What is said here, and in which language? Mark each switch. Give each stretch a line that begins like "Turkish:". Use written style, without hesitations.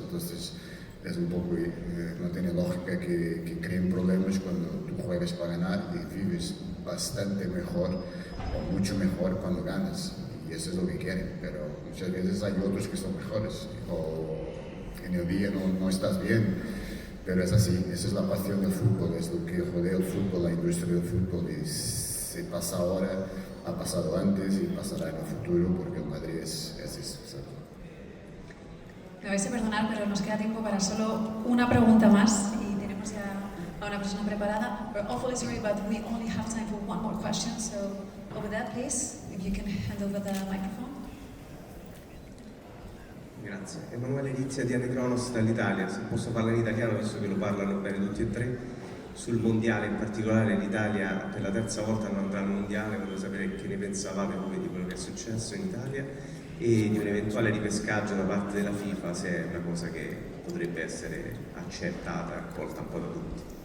Spanish: Entonces es un poco, no tiene lógica que creen problemas cuando tú juegas para ganar y vives bastante mejor o mucho mejor cuando ganas, y eso es lo que quieren, pero muchas veces hay otros que son mejores o en el día no estás bien, pero es así, esa es la pasión del fútbol, es lo que rodea el fútbol, la industria del fútbol, y se pasa ahora, ha pasado antes y pasará en el futuro porque el Madrid es eso, ¿sabes? Me vais a perdonar, pero nos queda tiempo para solo una pregunta más y tenemos ya a una persona preparada.
English: We're awfully sorry, but we only have time for one more question, so over that, please, if you can hand over the microphone.
Italian: Grazie. Emanuele Rizia di Anecronos dall'Italia. Se posso parlare in italiano, visto che lo parlano bene tutti e tre, sul mondiale in particolare l'Italia per la 3ª volta non andrà al mondiale, volevo sapere che ne pensavate voi di quello che è successo in Italia e di un eventuale ripescaggio da parte della FIFA, se è una cosa che potrebbe essere accettata e accolta un po' da tutti.